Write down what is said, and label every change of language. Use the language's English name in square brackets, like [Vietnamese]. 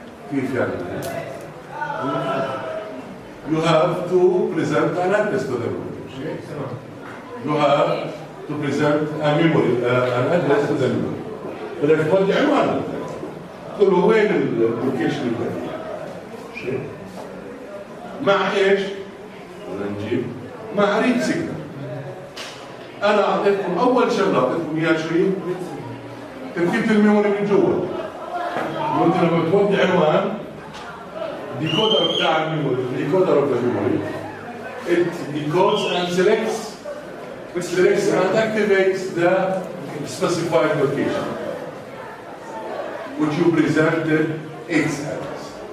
[Arabic] كيف يعني؟ [English] You have to present an address to the memory. You have to present a memory, an address to the memory. [Arabic] بدك تودي عنوان. تقول له وين اللوكيشن الفلاني؟ مع ايش؟ بدنا نجيب مع ريد سيجنال. أنا أعطيتكم أول شغلة أعطيتكم إياها شيء تركيبة الميموري من جوا. وأنت لما بتودي عنوان ديكودر بتاع الميموري، ديكودر [English] of the memory, it decodes and selects and activates the specified location, which you presented its address.